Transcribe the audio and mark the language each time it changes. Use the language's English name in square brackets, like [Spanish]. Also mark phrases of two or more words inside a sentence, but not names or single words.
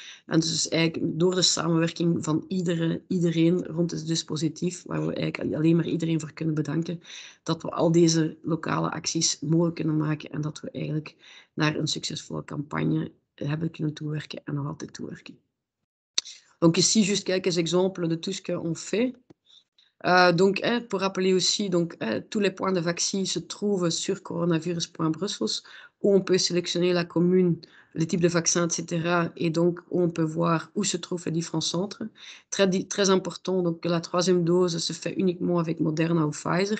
[Dutch] En dus eigenlijk door de samenwerking van iedereen rond het dispositief, waar we eigenlijk alleen maar iedereen voor kunnen bedanken, dat we al deze lokale acties mogelijk kunnen maken en dat we eigenlijk naar een succesvolle campagne hebben kunnen toewerken en nog altijd toewerken. [French] Donc ici, juste quelques exemples de tout ce qu'on fait. Donc, pour rappeler aussi, donc, tous les points de vaccin se trouvent sur coronavirus.brussels, où on peut sélectionner la commune, le type de vaccin, etc. Et donc, où on peut voir où se trouvent les différents centres. Très important, donc, que la 3e dose se fait uniquement avec Moderna ou Pfizer.